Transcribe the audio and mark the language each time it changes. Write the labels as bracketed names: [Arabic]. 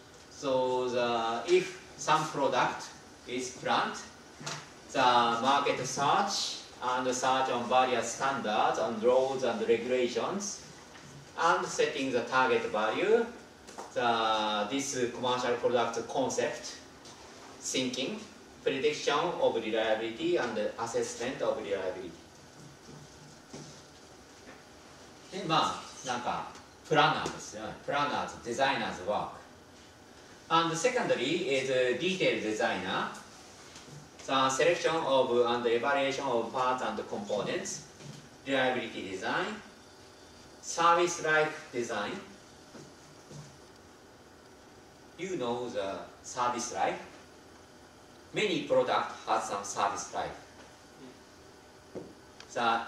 [English] So if some product is planned, the market search and search on various standards and laws and regulations, and setting the target value, this commercial product concept, thinking, prediction of reliability and assessment of reliability. [Japanese] で、なんかプランナーですよね。プランナーズ、デザイナーズ work. [English] And secondly is a detailed designer. The selection of and evaluation of parts and components, reliability design, service life design. You know the service life. Many products have some service life.